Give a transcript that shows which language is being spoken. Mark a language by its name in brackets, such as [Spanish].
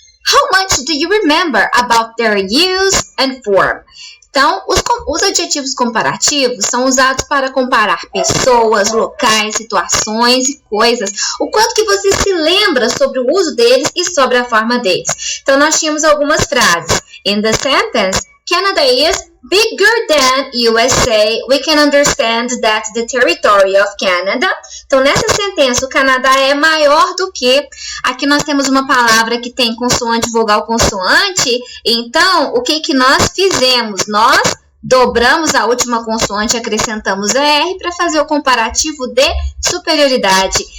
[English] How much do you remember about their use and form? [Portuguese] Então, os adjetivos comparativos são usados para comparar pessoas, locais, situações e coisas. O quanto que você se lembra sobre o uso deles e sobre a forma deles. Então, nós tínhamos algumas frases. [English] In the sentence, Canada is bigger than USA. We can understand that the territory of Canada. [Portuguese] Então, nessa sentença, o Canadá é maior do que. Aqui nós temos uma palavra que tem consoante, vogal, consoante. Então, o que nós fizemos? Nós dobramos a última consoante e acrescentamos R para fazer o comparativo de superioridade.